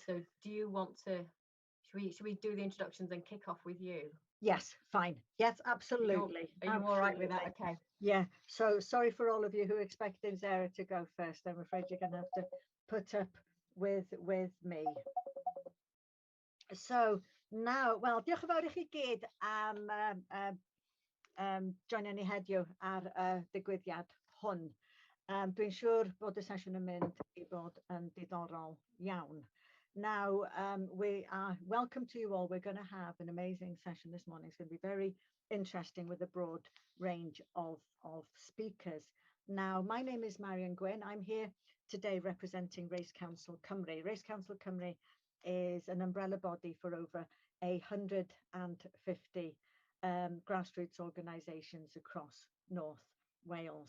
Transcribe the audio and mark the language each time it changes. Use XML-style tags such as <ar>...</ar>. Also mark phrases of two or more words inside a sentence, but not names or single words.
<en>So do you want to, should we do the introductions and kick off with you? Yes, fine. Yes, absolutely. Are you all right with that? Okay. Yeah, so sorry for all of you who expected Zara to go first. I'm afraid you're going to have to put up with me. So now, well,</en> <cy>diolch yn fawr i chi gyd am joinio ni heddiw ar digwyddiad hwn. Dwi'n siŵr bod y sesiwn yn mynd i bod yn diddorol iawn.</cy> <en>Now, we are welcome to you all. We're going to have an amazing session this morning. It's going to be very interesting with a broad range of speakers. Now, my name is Marion Gwyn. I'm here today representing Race Council Cymru. Race Council Cymru is an umbrella body for over 150 grassroots organisations across North Wales.</en>